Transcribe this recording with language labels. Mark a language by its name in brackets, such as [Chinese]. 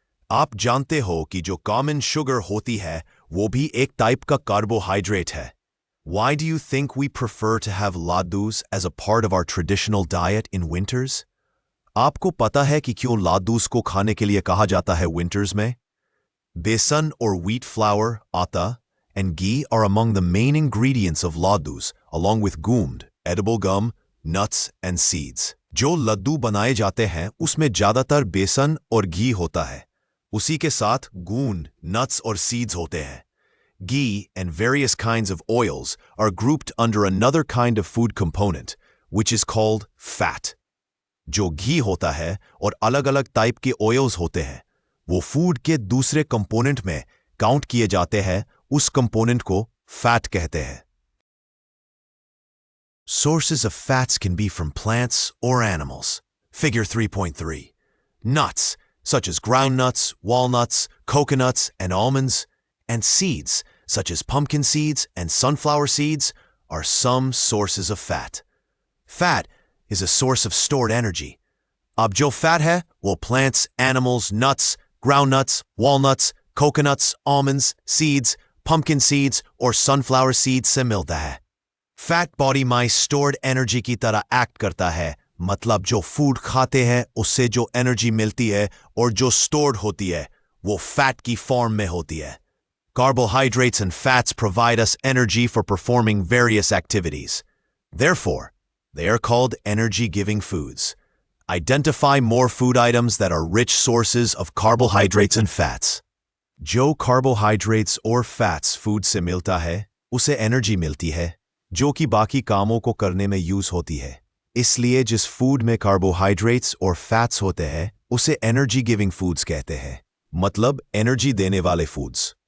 [Hindi] आप जानते हो कि जो कॉमन शुगर होती है वो भी एक टाइप का कार्बोहाइड्रेट है। [English] Why do you think we prefer to have laddus as a part of our traditional diet in winters? [Hindi] आपको पता है कि क्यों लादूस को खाने के लिए कहा जाता है विंटर्स में? बेसन और [English] wheat flour, atta, and ghee are among the main ingredients of laddus, along with gund, edible gum, nuts and seeds. [Hindi] जो लड्डू बनाए जाते हैं उसमें ज्यादातर बेसन और घी होता है। उसी के साथ गूंद, nuts और seeds होते हैं। [English] Ghee and various kinds of oils are grouped under another kind of food component, which is called fat. जो घी होता है और अलग अलग टाइप के ऑयल्स होते हैं, वो फूड के दूसरे कंपोनेंट में काउंट किए जाते हैं, उस कंपोनेंट को फैट कहते हैं। Sources of fats can be from plants or animals. Figure 3.3. Nuts, such as groundnuts, walnuts, coconuts, and almonds, and seeds, such as pumpkin seeds and sunflower seeds, are some sources of fat. Fat is a source of stored energy. [Hindi] अब जो fat है वो plants, animals, nuts, groundnuts, walnuts, coconuts, almonds, seeds, pumpkin seeds और sunflower seeds से मिलता है। Fat body में stored energy की तरह act करता है, मतलब जो food खाते हैं उससे जो energy मिलती है और जो stored होती है वो fat की form में होती है। [English] Carbohydrates and fats provide us energy for performing various activities. Therefore, they are called energy-giving foods. Identify more food items that are rich sources of carbohydrates and fats. [Hindi] जो carbohydrates और fats food से मिलता है, उसे energy मिलती है, जो कि बाकी कामों को करने में यूज होती है। इसलिए जिस food में carbohydrates और fats होते हैं, उसे energy-giving foods कहते हैं, मतलब energy देने वाले foods.